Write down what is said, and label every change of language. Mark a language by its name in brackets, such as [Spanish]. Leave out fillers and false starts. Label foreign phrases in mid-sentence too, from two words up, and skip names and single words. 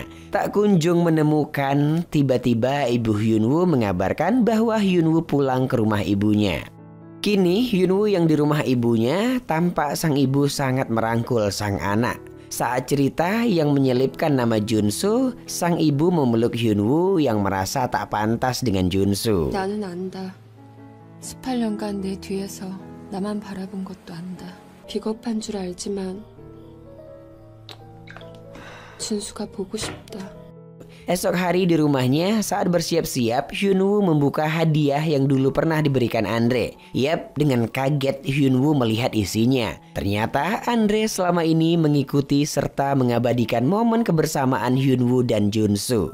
[Indonesian] Tak kunjung menemukan, tiba-tiba ibu Hyunwoo mengabarkan bahwa Hyunwoo pulang ke rumah ibunya. Kini Hyunwoo yang di rumah ibunya, tampak sang ibu sangat merangkul sang anak. Saat cerita yang menyelipkan nama Junsu, sang ibu memeluk Hyunwoo yang merasa tak pantas dengan Junsu. [Korean] 나는 안다. 18년간 내 뒤에서 나만 바라본 것도 안다. 비겁한 줄 알지만 준수가 보고 싶다. [Indonesian] Esok hari di rumahnya, saat bersiap-siap, Hyunwoo membuka hadiah yang dulu pernah diberikan Andre. Yap, dengan kaget Hyunwoo melihat isinya. Ternyata Andre selama ini mengikuti serta mengabadikan momen kebersamaan Hyunwoo dan Junsu.